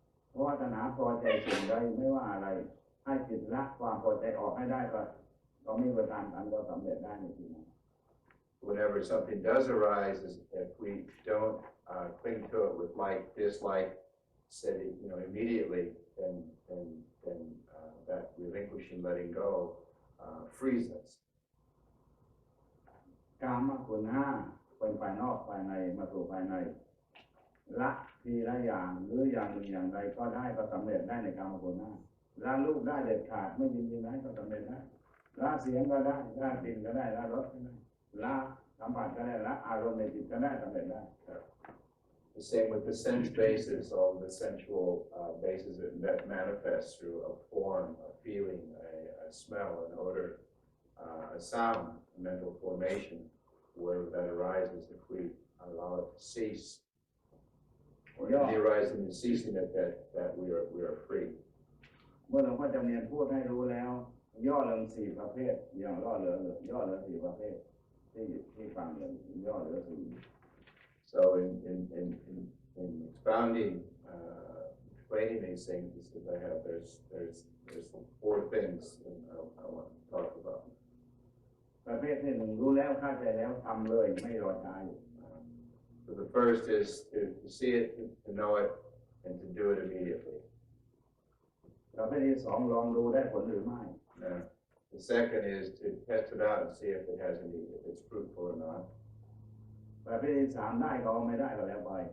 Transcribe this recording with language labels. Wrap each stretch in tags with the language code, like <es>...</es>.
<th>เพราะว่าตัณหาพอใจสิ่งใดไม่ว่าอะไรให้จิตละความพอใจออกให้ได้ก็มีประการอันก็สำเร็จได้ในที่นั้น</th> <en>Whenever something does arise, if we don't cling to it with like, dislike, said immediately, then that relinquishing, letting go, frees us.</en> <th>กามคุณห้าเป็นภายนอกภายในมาสู่ภายในละทีละอย่างหรืออย่างหนึ่งอย่างใดก็ได้ก็สำเร็จได้ในกามคุณห้าละรูปได้เด็ดขาดไม่ยินดีนั้นก็สำเร็จได้ละเสียงก็ได้ละกลิ่นก็ได้ละรสก็ได้ละสัมผัสก็ได้ละอารมณ์ในจิตก็ได้สำเร็จได้</th> <en>The same with the sense bases, all the sensual bases that manifest through a form, a feeling, a smell, an odor, a sound, a mental formation, wherever that arises, if we allow it to cease, or the arising and ceasing it, that we are free.</en> <th>เมื่อหลวงพ่อจำเนียนพูดให้รู้แล้วย่อเรื่องสี่ประเภทอย่างย่อเหลือสี่ประเภทที่ฟังอย่างย่อเหลือสี่</th> <en>So in expounding, explaining these things, there's 4 things that I want to talk about.</en> <th>ประเภทที่หนึ่งรู้แล้วเข้าใจแล้วทำเลยไม่รอช้า</th> <en>So the first is to see it, to know it, and to do it immediately.</en> <th>ประเภทที่สองลองดูได้ผลหรือไม่</th> <en>The second is to test it out and see if it's fruitful or not.</en> <th>ประเภทที่สามได้ก็ไม่ได้ก็แล้วไป</th>